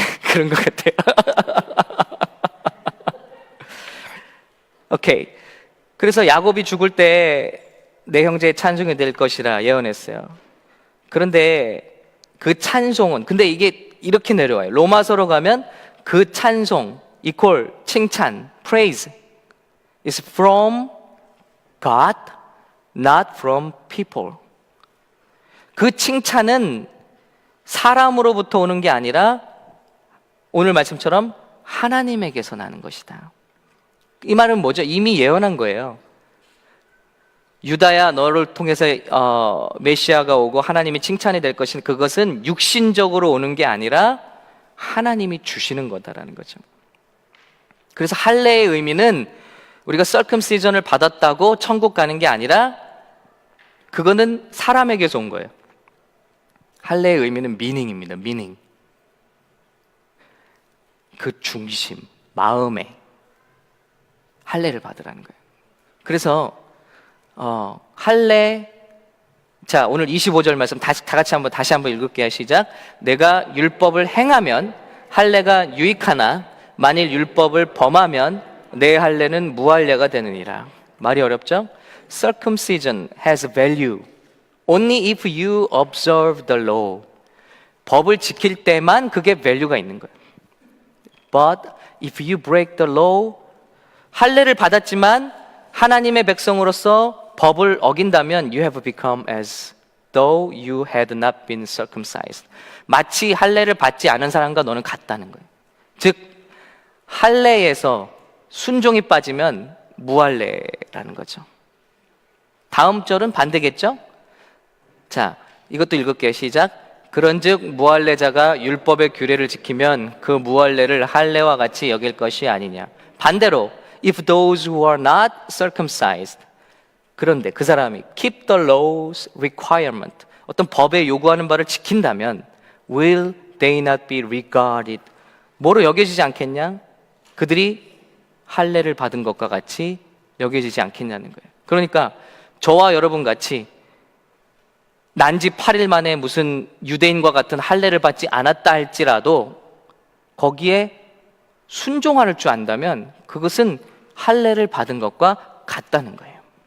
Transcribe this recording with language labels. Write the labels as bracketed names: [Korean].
[Korean] 그런 것 같아요. 오케이. 그래서 야곱이 죽을 때 내 형제의 찬송이 될 것이라 예언했어요. 그런데 그 찬송은, 근데 이게 이렇게 내려와요. 로마서로 가면 그 찬송 이퀄 칭찬, [English] praise is from God, not from people. [Korean] 그 칭찬은 사람으로부터 오는 게 아니라 오늘 말씀처럼 하나님에게서 나는 것이다. 이 말은 뭐죠? 이미 예언한 거예요. 유다야, 너를 통해서 메시아가 오고 하나님이 칭찬이 될 것인, 그것은 육신적으로 오는 게 아니라 하나님이 주시는 거다라는 거죠. 그래서 할례의 의미는 우리가 circumcision을 받았다고 천국 가는 게 아니라 그거는 사람에게서 온 거예요. 할례의 의미는 meaning입니다. [English] meaning. [Korean] 그 중심, 마음에 할례를 받으라는 거예요. 그래서 할례, 자, 오늘 25절 말씀 다시 한번 읽을게요. 시작. 내가 율법을 행하면 할례가 유익하나 만일 율법을 범하면 내 할례는 무할례가 되느니라. 말이 어렵죠? [English] Circumcision has value only if you observe the law. [Korean] 법을 지킬 때만 그게 value가 있는 거예요. [English] But if you break the law, [Korean] 할례를 받았지만 하나님의 백성으로서 법을 어긴다면 [English] you have become as though you had not been circumcised. [Korean] 마치 할례를 받지 않은 사람과 너는 같다는 거예요. 즉 할례에서 순종이 빠지면 무할례라는 거죠. 다음 절은 반대겠죠? 자, 이것도 읽을게요. 시작. 그런즉 무할례자가 율법의 규례를 지키면 그 무할례를 할례와 같이 여길 것이 아니냐. 반대로 [English] if those who are not circumcised, [Korean] 그런데 그 사람이 [English] keep the law's requirement, [Korean] 어떤 법에 요구하는 바를 지킨다면 [English] will they not be regarded, [Korean] 뭐로 여겨지지 않겠냐? 그들이 할례를 받은 것과 같이 여겨지지 않겠냐는 거예요. 그러니까 저와 여러분 같이 난지 8일 만에 무슨 유대인과 같은 할례를 받지 않았다 할지라도 거기에 순종할 줄 안다면 그것은 할례를 받은 것과 같다는 거예요.